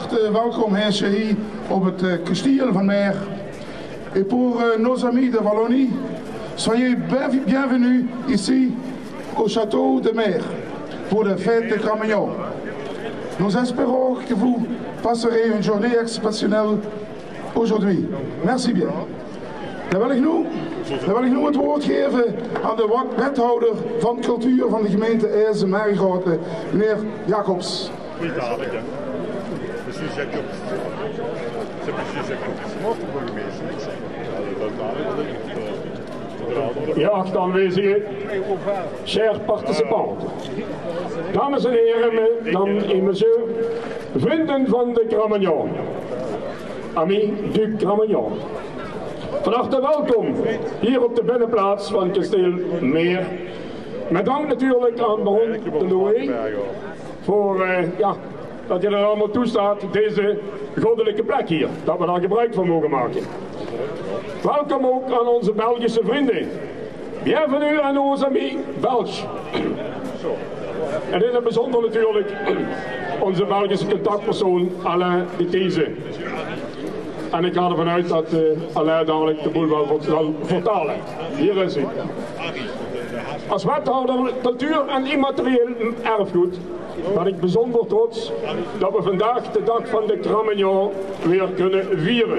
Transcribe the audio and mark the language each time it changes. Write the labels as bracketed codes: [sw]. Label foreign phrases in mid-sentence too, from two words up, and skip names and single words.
[nl] welkom heten hier op het kasteel van Meer. [fr] Et pour nos amis de Wallonie, soyez bienvenus ici au château de Meer pour la fête de Cramagnon. Nous espérons que vous passerez une journée exceptionnelle aujourd'hui. Merci bien. [nl] Dan wil ik nu het woord geven aan de wethouder van cultuur van de gemeente IJsselmeergoten, meneer Jacobs. Goedenavond, ja. Precies Jacobs. C'est precies Jacobs. Mocht de burgemeester niks zeggen. Geachte aanwezigen, [fr] chers participants, [nl] dames en heren, [fr] mesdames et messieurs, [nl] vrienden van de Cramagnon, [fr] amis du Cramagnon. [nl] Van harte welkom hier op de binnenplaats van Kasteel Meer. Met dank natuurlijk aan baron de Loué voor dat je er allemaal toestaat, deze goddelijke plek hier, dat we daar gebruik van mogen maken. Welkom ook aan onze Belgische vrienden. [fr] Bienvenue à nos amis Belges. [nl] En in het bijzonder natuurlijk onze Belgische contactpersoon Alain de These. En ik ga ervan uit dat Alain dadelijk de boel wel zal vertalen. Hier is hij. Als wethouder cultuur en immaterieel erfgoed ben ik bijzonder trots dat we vandaag de dag van de Cramagnon weer kunnen vieren.